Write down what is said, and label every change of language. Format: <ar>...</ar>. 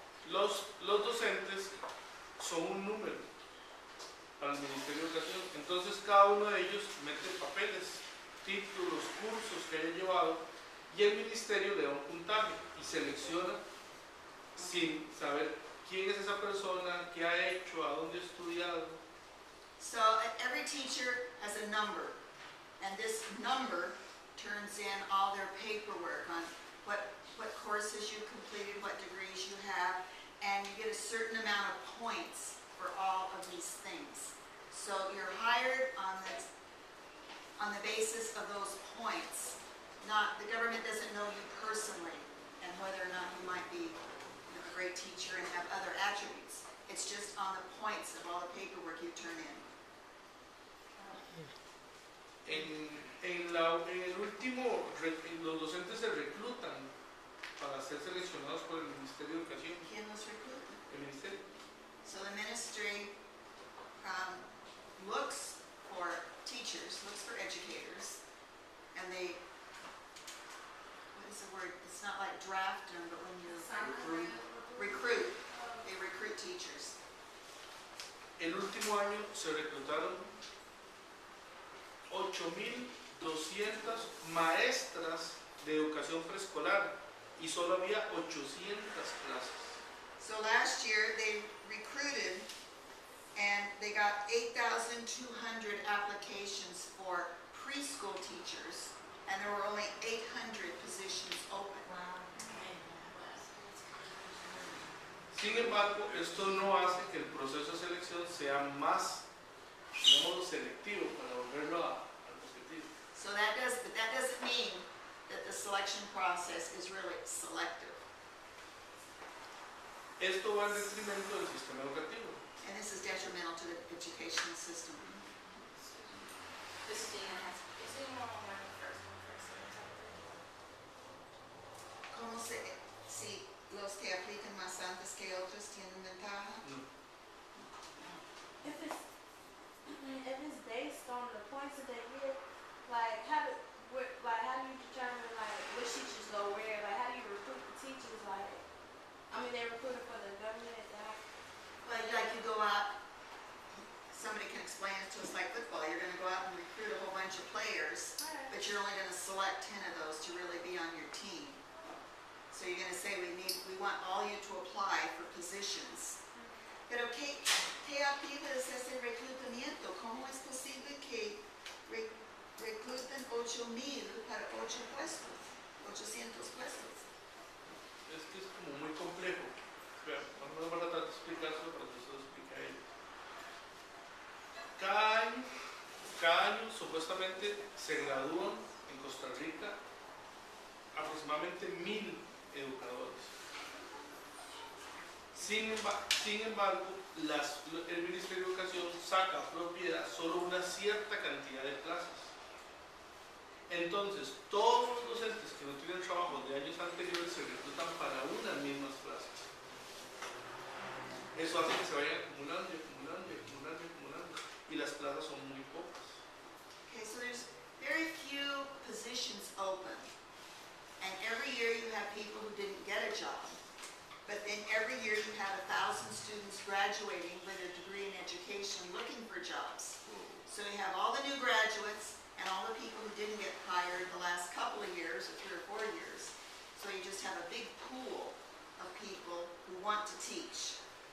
<es>Los docentes son un número para el Ministerio de Educación. Entonces cada uno de ellos mete papeles, títulos, cursos que haya llevado y el Ministerio le da un puntaje y selecciona sin saber quién es esa persona, qué ha hecho, a dónde ha estudiado.</es> <en>So every teacher has a number, and this number turns in all their paperwork on what courses you completed, what degrees you have, and you get a certain amount of points for all of these things. So you're hired on the basis of those points. The government doesn't know you personally and whether or not you might be a great teacher and have other attributes. It's just on the points of all the paperwork you turn in.</en> <es>En el último, los docentes se reclutan para ser seleccionados por el Ministerio de Educación. ¿Quién los recluta? El Ministerio.</es> <en>So the ministry looks for teachers, looks for educators, and they, what is the word? It's not like draft them, but when you recruit, they recruit teachers.</en> <es>El último año se reclutaron 8,200 maestras de educación preescolar y solo había 800 plazas.</es> <en>So last year they recruited and they got 8,200 applications for preschool teachers, and there were only 800 positions open.</en> <es>Sin embargo, esto no hace que el proceso de selección sea más, digamos, selectivo para volverlo a positivo.</es> <en>So but that doesn't mean that the selection process is really selective.</en> <es>Esto va en detrimento del sistema educativo.</es> <en>And this is detrimental to the educational system. Christina has, is anyone on my first one first?</en> <es>¿Cómo si los que aplican más antes que otros tienen ventaja? No.</es> <en>If it's based on the points that they get, like how do you determine like which teachers go where? Like how do you recruit the teachers? Like I mean they recruited for the government. Well, like you go out, somebody can explain it to us like football. You're going to go out and recruit a whole bunch of players, but you're only going to select 10 of those to really be on your team. So you're going to say we want all you to apply for positions.</en> <es>Pero ¿qué activa es ese reclutamiento? ¿Cómo es posible que recluten 8,000 para 8 puestos, 800 puestos? Es que es como muy complejo. Vean, vamos a tratar de explicárselo para que se lo explique a ellos. Cada año supuestamente se gradúan en Costa Rica aproximadamente 1,000 educadores. Sin embargo, el Ministerio de Educación saca propiedad solo una cierta cantidad de plazas. Entonces, todos los docentes que no tienen trabajo de años anteriores se reclutan para unas mismas plazas. Eso hace que se vayan acumulando y acumulando y acumulando y acumulando. Y las plazas son muy pocas.</es> <en>Okay, so there's very few positions open. And every year you have people who didn't get a job. But then every year you have 1,000 students graduating with a degree in education looking for jobs. So you have all the new graduates and all the people who didn't get hired the last couple of years, or 3 or 4 years. So you just have a big pool of people who want to teach.</en>